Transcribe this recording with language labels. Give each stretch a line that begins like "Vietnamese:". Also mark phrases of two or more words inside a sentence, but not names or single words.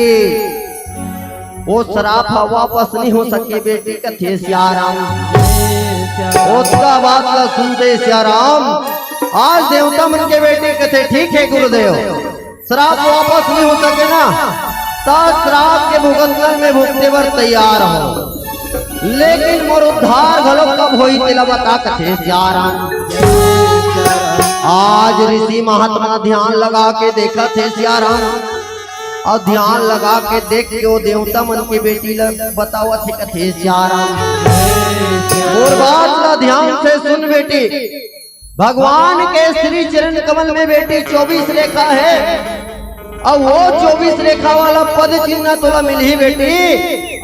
Chhattisgarhi: वो श्राप वापस नहीं हो सके बेटी कथे सियाराम। उसका बात का सुनते सियाराम। आज देवता मन के बेटे कथे ठीक है गुरुदेव श्राप वापस नहीं हो सके ना तो श्राप के भुगतन में भुगते बर तैयार हो लेकिन मोर उद्धार घलो कब होई तेला बता कथे सियाराम। आज ऋषि महात्मा ध्यान लगा के देखा थे सियाराम। और ध्यान लगा के देख के वो देवता मन की बेटी बतावा थे कथे सियाराम। और बात ला ध्यान से सुन बेटी। भगवान के श्री चरण कमल में बेटी 24 रेखा है और वो 24 रेखा वाला पद चिन्ह तुला मिल ही बेटी।